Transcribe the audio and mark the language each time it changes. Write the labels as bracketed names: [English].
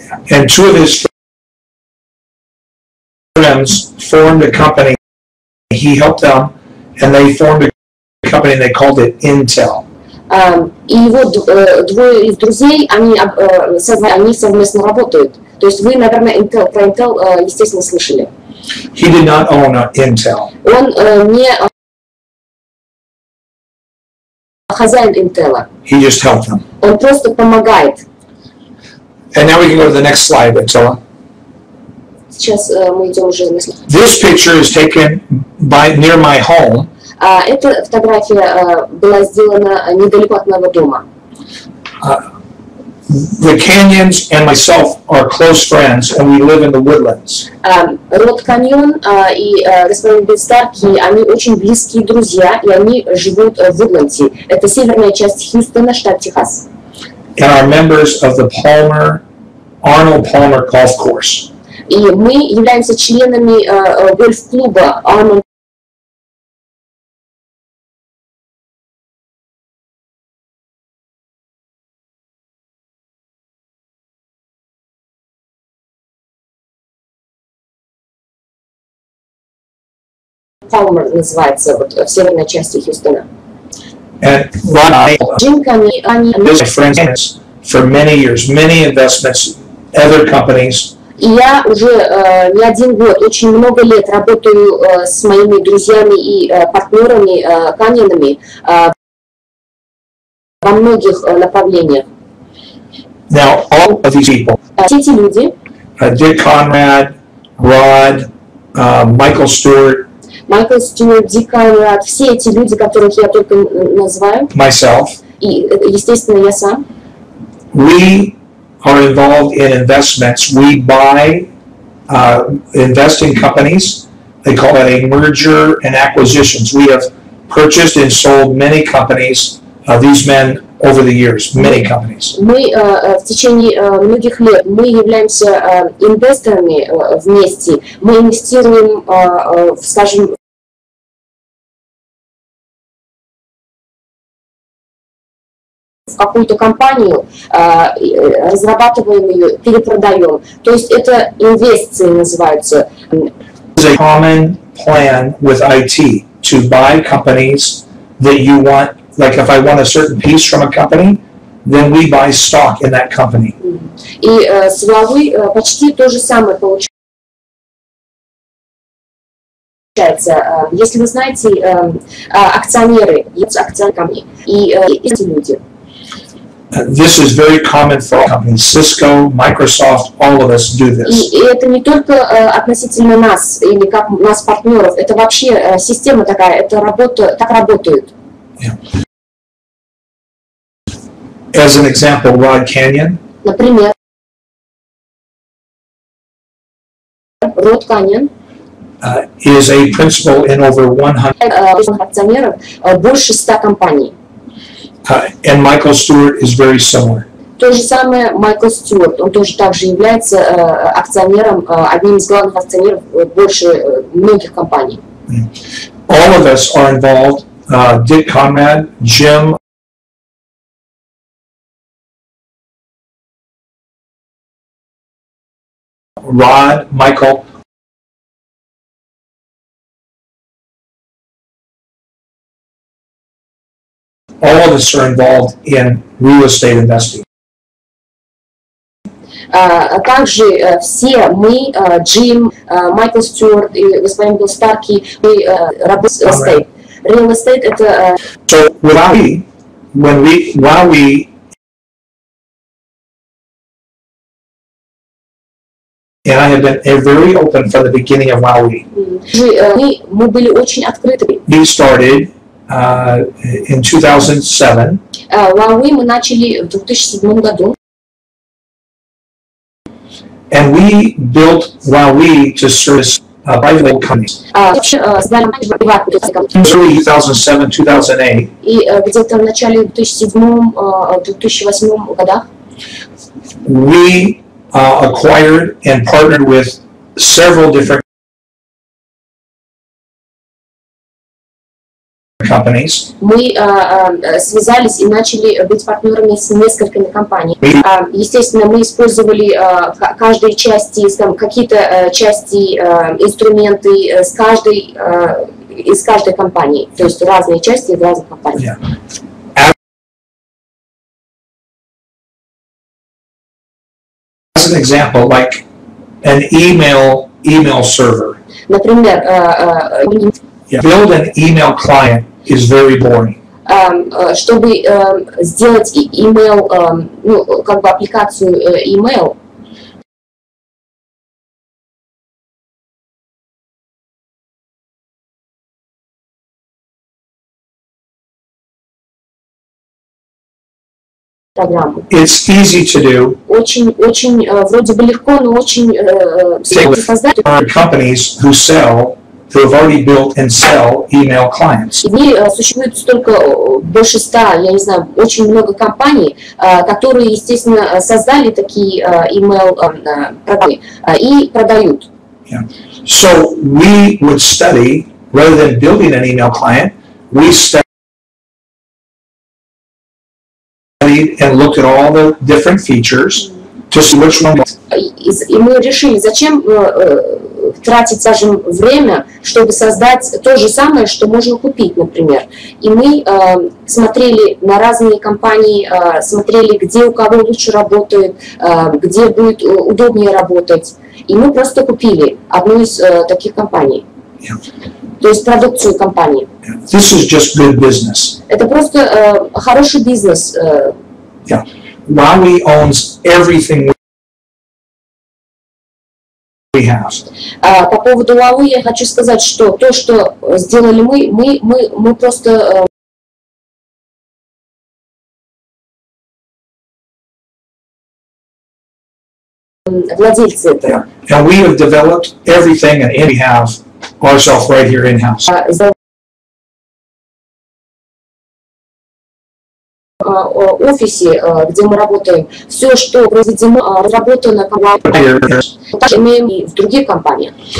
[English] And two of his friends formed a company. He helped them, and they formed a company, and they called it Intel. [Russian] И вот двое из друзей, они совместно работают. То есть вы, наверное, про Intel, естественно, слышали. [English] He did not own Intel. [Russian] Он не хозяин Intel. [English] He just helped them. [Russian] Он просто помогает. [English] And now we can go to the next slide, Attila. [Russian] Сейчас мы идем уже на слайд. [English] This picture is taken near my home. [Russian] Эта фотография была сделана недалеко от моего дома. [English] The Canyons and myself are close friends, and we live in the woodlands. [Russian] Род Каньон и господин Билл Старки, они очень близкие друзья, и они живут в Вудленде. Это северная часть Хьюстона, штат Техас. [English] And are members of the Arnold Palmer Golf Course. [Russian] И мы являемся членами гольф-клуба Arnold Palmer называется, вот в северной части Хьюстона. [English] And Ron [Russian] Джим Ками, они... [English] friends for many years, many investments, other companies. [Russian] И я уже не один год, очень много лет работаю с моими друзьями и партнерами Канинами во многих направлениях. [English] Now, all of these people, [Russian] Все эти люди, [English] Dick Conrad, Rod, Michael Stewart, [Russian] Майкл Стюарт, Дик Конрад, все эти люди, которых я только называю, [English] myself, [Russian] и, естественно, я сам, [English] we are involved in investments. We buy, invest in companies. They call that a merger and acquisitions. We have purchased and sold many companies, these men over the years, many companies. [Russian] Мы в течение многих лет мы являемся инвесторами вместе. Мы инвестируем, скажем, в какую-то компанию, разрабатываем ее, перепродаем. То есть это инвестиции называются. [English] There's a common plan with IT to buy companies that you want. Like if I want a certain piece from a company, then we buy stock in that company. [Russian] И с WowWe почти то же самое получается. Если вы знаете, акционеры, есть акционеры, и эти люди. [English] This is very common for all companies. Cisco, Microsoft, all of us do this. [Russian] И это не только относительно нас или как нас партнеров, это вообще система такая, это работа, так работает. [English] Yeah. As an example, Rod Canyon. [Russian] Например, Род Каньон [English] Is a principal in over 100. [Russian] Акционеров больше 100 компаний. [English] And Michael Stewart is very similar. [Russian] То же самое Майкл Стюарт, он тоже также является акционером, одним из главных акционеров больше многих компаний. [English] All of us are involved. Dick Conrad, Jim, Rod, Michael. All of us are involved in real estate investing. [Russian] Также все мы, Джим, Майкл Стюарт и господин Билл Старки, мы работаем в estate. Real estate это... [English] So WowWe, WowWe, and I have been very open from the beginning of WowWe. [Russian] Мы были очень открыты. [English] We started in 2007. [Russian] WowWe мы начали в 2007 году. [English] And we built WowWe to service private companies. Early 2007, 2008. [Russian] И где-то в начале 2007-2008 годах [English] We acquired and partnered with several different companies. [Russian] мы связались и начали быть партнерами с несколькими компаниями. Естественно, мы использовали каждой части, какие-то части, инструменты из каждой компании, то есть разные части из разных компаний. [English] Yeah. As an example, like an email server. [Russian] Например, [English] Build an email client is very boring. [Russian] чтобы сделать email, ну, как бы аппликацию email, программу. [English] It's easy to do. [Russian] Очень вроде бы легко, но очень сложно создать. [English] There are companies who have already built and sell email clients. [Russian] В мире существует столько, больше 100, я не знаю, очень много компаний, которые, естественно, создали такие email программы и продают. [English] Yeah. So we would study, rather than building an email client, we studied and looked at all the different features Just which one. [Russian] И мы решили, зачем тратить, скажем, время, чтобы создать то же самое, что можно купить, например. И мы смотрели на разные компании, смотрели, где у кого лучше работает, где будет удобнее работать. И мы просто купили одну из таких компаний. То есть продукцию компании. [English] This is just good business. [Russian] Это просто хороший бизнес. [English] WowWe owns everything we have. [Russian] По поводу WowWe я хочу сказать, что то, что сделали мы просто владельцы этого. [English] And we have developed everything and we have ourselves right here in-house. [Russian] Офисе, где мы работаем, все, что произведено, разработано, имеем и в других компаниях.